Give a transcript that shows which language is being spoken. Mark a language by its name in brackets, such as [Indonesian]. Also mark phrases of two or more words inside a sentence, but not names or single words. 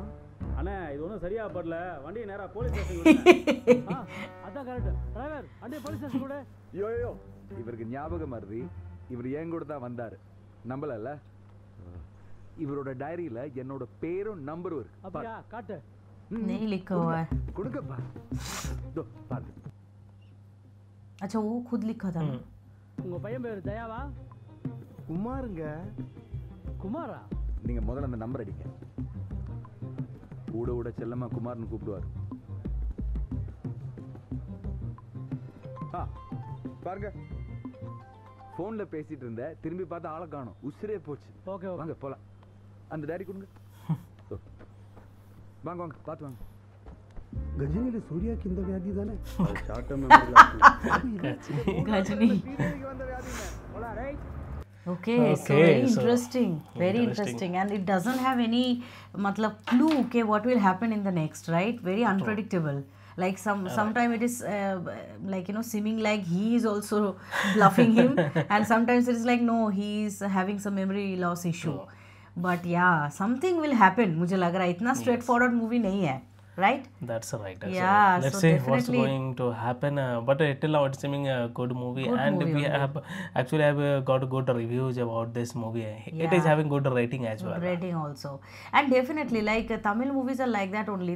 [Tamil] அண்ணா, இது ஒன்றும் சரியா படல. வண்டியை நேராக [English] police station. [Tamil] அதான் கரெக்ட். டிரைவர், வண்டியை [English] police station [Tamil] கூட. யோயோ, இவருக்கு ஞாபகம் மருதி. இவர் என் கூட தான் வந்தார். நம்பலல்ல? இவரோட டைரியில் என்னோட பேரும் நம்பரும் இருக்கு. அப்படியா? காட்டு. [Hindi] नहीं लिखा हुआ है. [Tamil] கொடுங்கப்பா. இதோ பாருங்க. [Hindi] अच्छा, वो खुद लिखा था. [Tamil] உங்க பையன் பேர் தயாவா? குமாருங்க. குமாரா? நீங்கள் முதல்ல அந்த நம்பர் அடிங்க. கூட கூட செல்லம்மா குமார்னு கூப்பிடுவார். பாருங்க, ஃபோனில் பேசிட்டு இருந்த, திரும்பி பார்த்து ஆளை காணும். உசிரே போச்சு. ஓகே, வாங்க போகலாம். அந்த டைரி கொடுங்க. வாங்க வாங்க, பார்த்து வாங்க. கஜினியில் சூர்யாக்கு இந்த வியாதி தானே? [English] Gajini. Okay, so very interesting. Very interesting. And it doesn't have any matlab clue, okay, what will happen in the next, right? Very unpredictable. Like sometimes it is like, you know, seeming like he is also bluffing him, and sometimes it is like no, he is having some memory loss issue. But yeah, something will happen. [Hindi] मुझे लग रहा है इतना [English] straightforward movie [Hindi] नहीं है, [English] right? That's right. Yeah, Let's so see what's definitely- going to happen. But till now it's seeming a good movie, Good and movie we only. have actually got good reviews about this movie. It is Yeah. having good rating as well. Rating also, and definitely like Tamil movies are like that only.